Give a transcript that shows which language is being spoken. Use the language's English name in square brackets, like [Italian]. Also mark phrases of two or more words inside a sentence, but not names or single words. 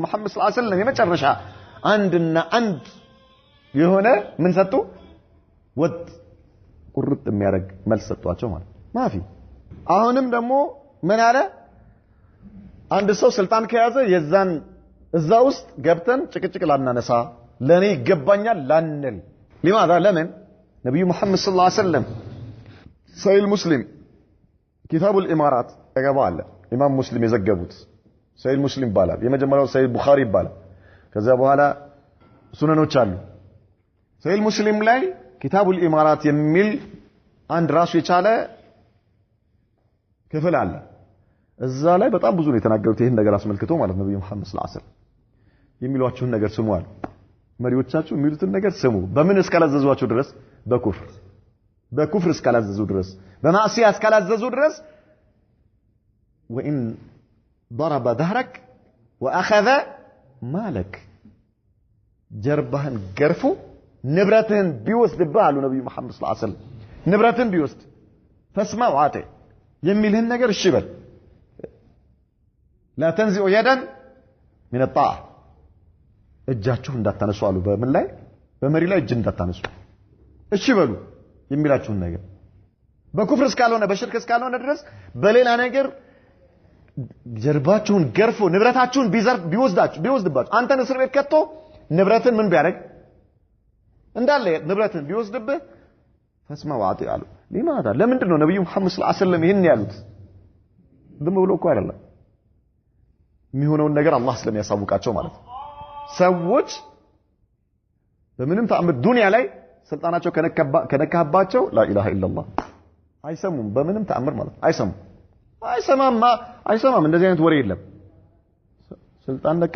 [Amharic] መሐመድ [Arabic] صلى الله عليه وسلم [Amharic] የመጨረሻ አንድና አንድ የሆነ ምን ሰጡ ወጥ ቁርጥ የሚያደርግ መልስ ሰጧቸው ማለት ማፊ አሁንም ደግሞ ምን አለ አንድ ሰው ስልጣን ከያዘ የዛን እዛ ውስጥ ገብተን ጭቅጭቅ ላናነሳ ለኔ ይገባኛል ላንል لماذا ለምን ነብዩ መሐመድ [Arabic] صلى الله عليه وسلم [Amharic] ሰሂህ ሙስሊም [Arabic] كتاب الامارات [Amharic] ተገባለ ኢማም ሙስሊም የዘገቡት ሰሂህ ሙስሊም ይባላል የመጀመሪያው ሰሂህ ቡኻሪ ይባላል ከዛ በኋላ ሱነኖች አሉ ሰሂህ ሙስሊም ላይ [Arabic] كتاب الامارات [Amharic] የሚል አንድ ራሱ የቻለ ክፍል አለ እዛ ላይ በጣም ብዙ ነው የተናገሩት ይሄን ነገር አስመልክቶ ማለት ነብዩ መሐመድ [Arabic] صلى الله عليه وسلم [Amharic] የሚሏችሁን ነገር ስሙ አሉ መሪዎቻችሁ የሚሉትን ነገር ስሙ በምን እስካላዘዟችሁ ድረስ በኩፍር እስካላዘዙ ድረስ በማዕሲያ እስካላዘዙ ድረስ [Arabic] وان ضرب ظهرك واخذ مالك [Amharic] ጀርባህን ገርፎ ንብረትህን ቢወስድብህ አሉ ነብዩ መሐመድ [Arabic] صلى الله عليه وسلم [Amharic] ንብረትህን ቢወስድ [Arabic] فاسمع واطع [Amharic] የሚልህን ነገር እሺ በል [Arabic] لا تنزع يدا من الطاعه [Amharic] እጃችሁ እንዳታነሱ አሉ በምን ላይ በመሪ ላይ እጅ እንዳታነሱ እሺ በሉ የሚላችሁን ነገር በኩፍር እስካልሆነ በሽርክ እስካልሆነ ድረስ በሌላ ነገር ጀርባችሁን ገርፎ ንብረታችሁን ቢወስድባችሁ አንተን እስር ቤት ከቶ ንብረትን ምን ቢያደርግ እንዳለ ንብረትን ቢወስድብህ [Arabic] فاسمع واطع [Amharic] አሉ لماذا ለምንድን ነው ነብዩ መሐመድ [Arabic] صلى الله عليه وسلم [Amharic] ይሄን ያሉት ዝም ብሎ እኮ አይደለም የሚሆነውን ነገር አላህ ስለሚያሳውቃቸው ማለት ነው ሰዎች በምንም ተአምር ዱንያ ላይ ስልጣናቸው ከነካባቸው [Arabic] لا إله إلا الله [Amharic] አይሰሙም በምንም ተአምር ማለት አይሰማም እንደዚህ አይነት ወሬ የለም ስልጣን ነካ